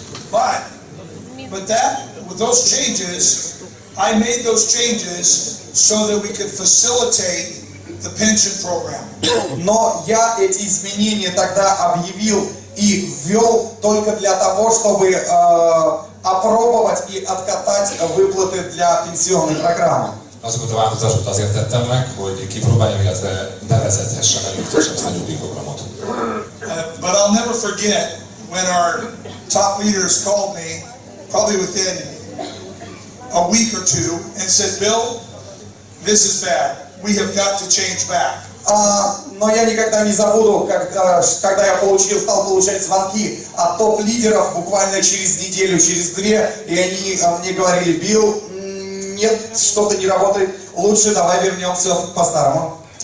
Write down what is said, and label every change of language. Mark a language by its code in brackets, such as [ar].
[en] But with those changes, I made those changes so that we could facilitate the pension program. [ru] Но я эти изменения тогда объявил и ввел только для того, чтобы опробовать и откатать выплаты для пенсионной программы. [hu] Azokat a változásokat azért tettem meg, hogy kipróbáljam, illetve bevezethessem előzetesen ezt a nyugdíjprogramot. [en] But I'll never forget when our top leaders called me, probably within a week or two, and said, Bill, this is bad. We have got to change back. [ru] Но я никогда не забуду, когда я стал получать звонки от топ-лидеров буквально через неделю, через две, и они мне говорили: Билл, нет, что-то не работает, лучше давай вернемся по-старому.